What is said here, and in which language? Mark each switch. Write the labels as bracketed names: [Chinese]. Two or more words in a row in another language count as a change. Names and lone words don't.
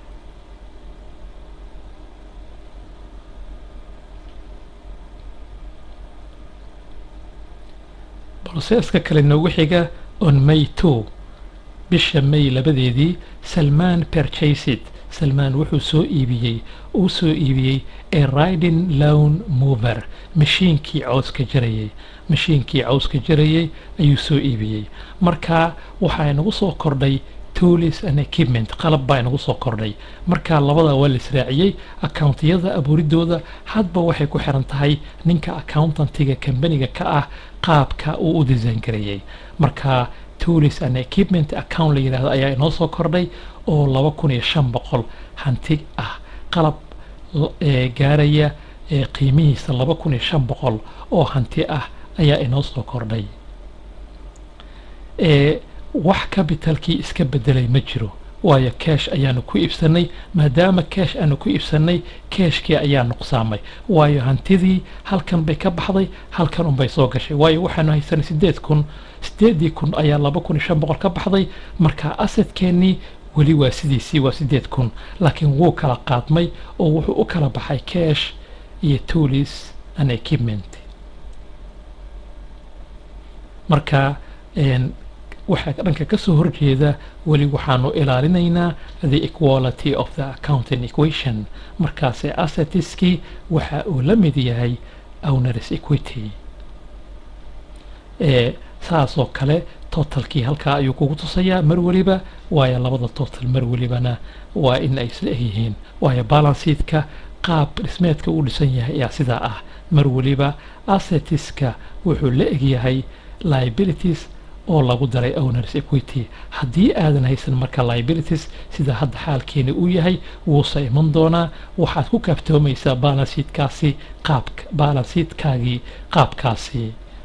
[Somali] processka kale noogu xiga [English] on May 2 [Somali] bisha May labadeedii Salman purchased Salman wuxuu soo iibiyey [English] a riding lawn mover [Somali] mashiinkii cawska jarayay ayuu soo iibiyey. marka waxaa inagu soo kordhay [English] tools and equipment [Somali] qalab baa inagu soo kordhay. marka labada waa la israaciyey accountiyada abuuridooda hadba waxay ku xiran tahay ninka accountantiga kambaniga ka ah qaabka uu u design gareeyay. marka [English] tools and equipment account [Somali] la yiraahdo ayaa inoo soo kordhay oo 2,500 hanti ah qalab gaaraya qiimihiisa 2,500 oo hanti ah ayaa inoo soo kordhay. wax capitalkii iska bedelay ma jiro waayo cash ayaanu ku iibsanay maadaama cash aanu ku iibsanay cashkii ayaa nuqsaamay waayo hantidii halkan bay ka baxday halkan unbay soo gashay waayo waxaanu haysanay 8,000 ayaa 2,500 ka baxday marka assetkeenii weli waa sidiisii waa 8,000 laakiin wuu kala qaadmay oo wuxuu u kala baxay cash iyo [English] tools and equipment [Somali] marka waxaa dhanka ka soo horjeeda weli waxaanu ilaalinaynaa [English] the equality of the accounting equation [Somali] markaas assetiskii waxa uu la mid yahay [English] owners equity [Somali] saasoo kale totalkii halkaa ayuu kugu tusayaa mar waliba waayo labada total mar walibana waa in ay isla egyihiin waayo [English] balance sheetka [Somali] qaab dhismeedka uu dhisan yahay ayaa sidaa ah mar waliba assetiska wuxuu la egyahay liabilities oo lagu daray [English] owners equity [Somali] haddii aadan haysan marka liabilities sida hadda xaalkeena uu yahay wuusa iman doonaa waxaad ku kaaftoomaysaa [English] balance sheetkaasi balance sheetkaagii [Somali] qaabkaasi